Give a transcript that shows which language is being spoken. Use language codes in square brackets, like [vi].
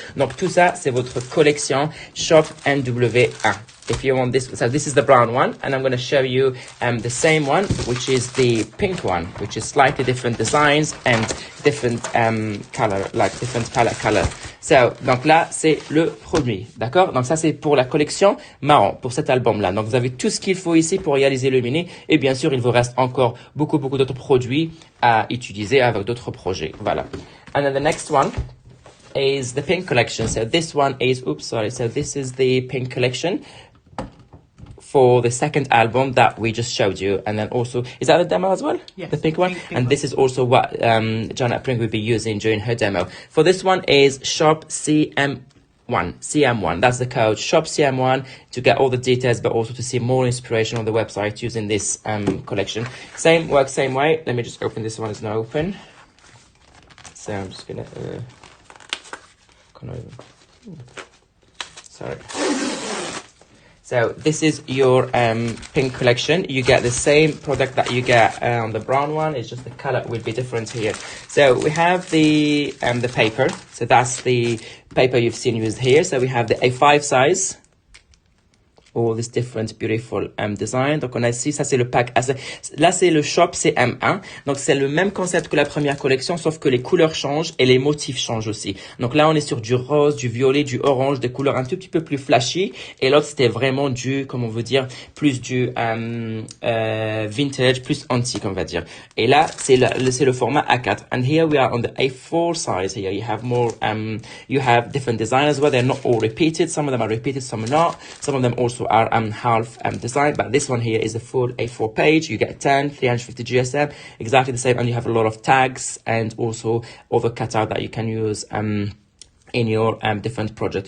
[fr] Donc, tout ça, c'est votre collection Shop NW1. [en] If you want this, so this is the brown one, and I'm going to show you the same one, which is the pink one, which is slightly different designs and different color, like different palette color. [fr] So, donc là, c'est le produit, d'accord? Donc ça, c'est pour la collection marron, pour cet album-là. Donc vous avez tout ce qu'il faut ici pour réaliser le mini, et bien sûr, il vous reste encore beaucoup d'autres produits à utiliser avec d'autres projets. Voilà. [en] And then the next one is the pink collection. So this one is, so this is the pink collection for the second album that we just showed you. And then also, is that the demo as well? Yes. The pink one? Pink and one. this is also what Janet Pring will be using during her demo. For this one is Shop CM1. That's the code, Shop CM1, to get all the details, but also to see more inspiration on the website using this collection. Same way. Let me just open this one, it's now open. So I'm just gonna, sorry. So this is your pink collection. You get the same product that you get on the brown one. It's just the color will be different here. So we have the paper. So that's the paper you've seen used here. So we have the A5 size. All this different beautiful design. [fr] Donc on a ici, ça c'est le pack. Là c'est le shop CM1. Donc c'est le même concept que la première collection, sauf que les couleurs changent et les motifs changent aussi. Donc là on est sur du rose, du violet, du orange, des couleurs un tout petit peu plus flashy. Et l'autre c'était vraiment du, comment on veut dire, plus du vintage, plus antique on va dire. Et là c'est le format A4. [en] And here we are on the A4 size. Here you have more, you have different designs as well. They're not all repeated. Some of them are repeated, some are not. Some of them also are half design, but this one here is a full A4 page. You get 10, 350 GSM, exactly the same, and you have a lot of tags and also other cutout that you can use in your different project.